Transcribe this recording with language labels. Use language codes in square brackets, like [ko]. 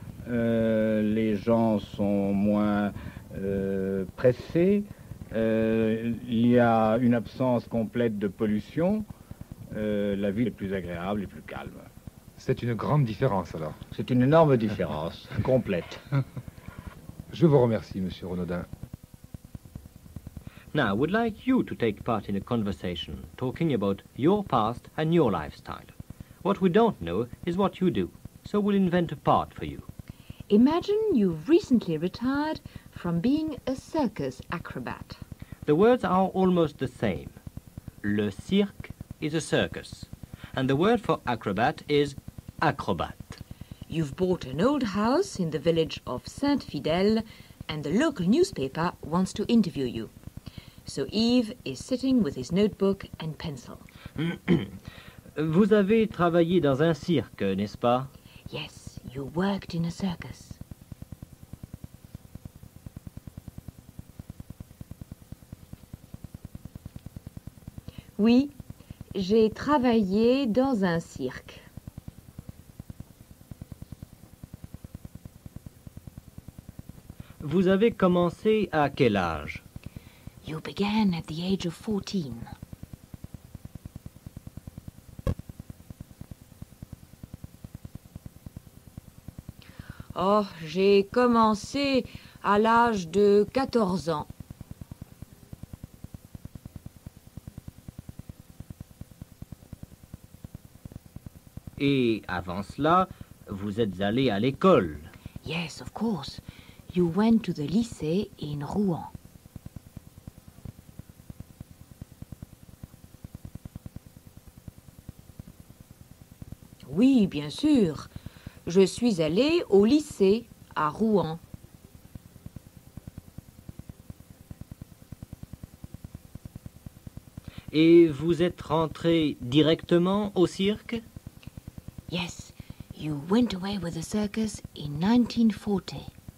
[fr] Les gens sont moins pressés. Il y a une absence complète de pollution. La ville est plus agréable et plus calme. C'est une grande différence alors. C'est une énorme différence, complète. Je vous remercie, Monsieur Renaudin. [en] Now, I would like you to take part in a conversation talking about your past and your lifestyle. What we don't know is what you do, so we'll invent a part for you. Imagine you've recently retired from being a circus acrobat. The words are almost the same. Le cirque is a circus, and the word for acrobat is acrobat. You've bought an old house in the village of Saint-Fidèle, and the local newspaper wants to interview you. So Yves is sitting with his notebook and pencil. [fr] Vous avez travaillé dans un cirque, n'est-ce pas? [en] Yes, you worked in a circus. [fr] Oui, j'ai travaillé dans un cirque. Vous avez commencé à quel âge? [en] You began at the age of 14. [fr] Oh, j'ai commencé à l'âge de 14 ans. Et avant cela, vous êtes allé à l'école. [en] Yes, of course. You went to the lycée in Rouen. [fr] Oui, bien sûr. Je suis allée au lycée à Rouen. Et vous êtes rentré directement au cirque? [en] Yes, you went away with the circus in 1940.